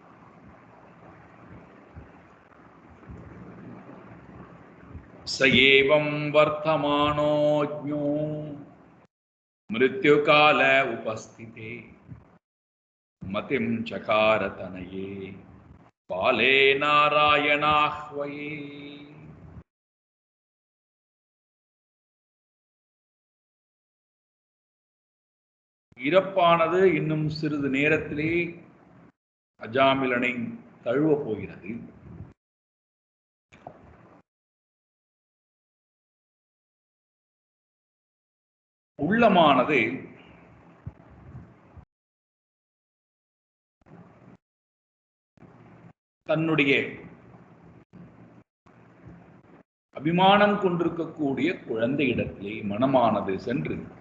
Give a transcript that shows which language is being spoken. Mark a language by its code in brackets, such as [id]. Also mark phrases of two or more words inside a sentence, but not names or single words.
[sa] स एवं वर्तमानोऽज्ञो मृत्युकाल उपस्थिते मतिं चकार तनये बाले नारायणाह्वये। [ta] இறப்பானது இன்னும் சிறிது நேரத்திலே அஜாமிலனை தழுவப் போகிறது. உள்ளமானது தன்னுடைய அபிமானம் கொண்டிருக்கக்கூடிய குழந்தை இடத்திலே மனமானது சென்று